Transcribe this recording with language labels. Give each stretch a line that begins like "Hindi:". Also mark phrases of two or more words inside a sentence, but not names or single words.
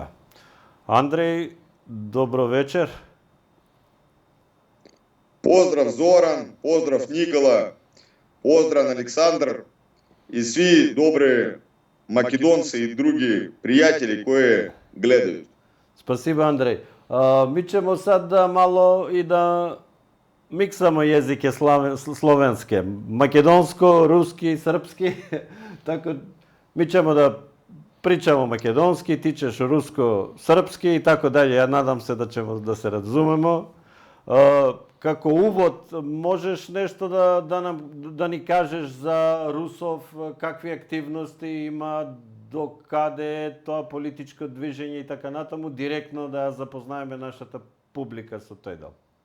Macedonian: Андреј, добро вечер.
Serbian: Поздрав Зоран, поздрав Никола, поздрав Александр и сви добри македонци и други пријатели кои гледају.
Russian: Спасибо, Андреј.
Serbian: Ми ćemo sad da malo i da miksamo jezike slovenske, makedonsko, ruski, srpski, tako mi ćemo da pričamo makedonski, ti ćeš rusko, srpski i tako dalje. Ja nadam se da ćemo da se razumemo.
Macedonian: Како увод, можеш нешто да ни кажеш за Русов, какви активности има, до каде е тоа политичко движење и така натаму, директно да запознаеме нашата публика со тој дел.